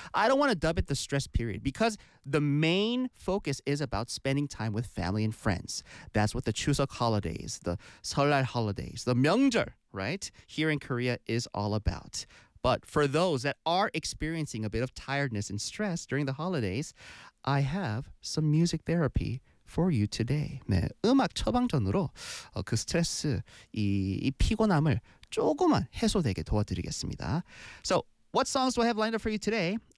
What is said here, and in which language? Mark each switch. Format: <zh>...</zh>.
<en>I don't want to dub it the stress period because the main focus is about spending time with family and friends. That's what the 추석 holidays, the 설날 holidays, the 명절, right, here in Korea is all about. But for those that are experiencing a bit of tiredness and stress during the holidays, I have some music therapy for you today.</en> <ko>네, 음악 처방전으로 그 스트레스, 이 피곤함을 조금만 해소되게 도와드리겠습니다.</ko> <en>So, what songs do I have lined up for you today?</en>